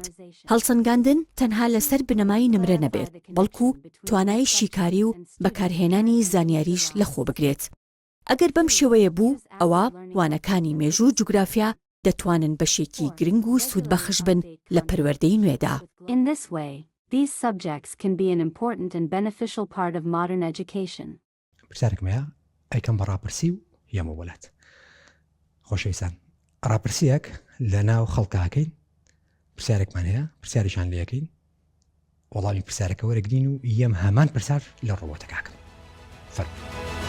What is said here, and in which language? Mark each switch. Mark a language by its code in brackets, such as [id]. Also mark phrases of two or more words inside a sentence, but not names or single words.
[ckb] هەڵسەنگاندن تەنها لەسەر بنەمای نمرە نەبێت، بەڵکو توانای شیکاری و بەکارهێنانی زانیاریش لەخۆ بگرێت. ئەگەر بەم شێوەیە بوو، ئەوە وانەکانی مێژوو جوگرافیا دەتوانن بەشێکی گرنگ و سوودبەخش بن لە پەروەردەی نوێدا. [en] In this way, these subjects can be an important and beneficial part of modern education. [ckb] پرسیارێکم هەیە ئەیکەم بە ڕاپرسی و یەمە وڵات. خۆشەویستان، ڕاپرسیەک لە ناو خەڵکاکەین، پرسیارێکمان هەیە، پرسیاریشان لەکەین، وەڵامی پرسیارەکە وەرەگرین و یەم هەمان پرسیار لە ڕۆبۆتەکەکەم. فەرمووی.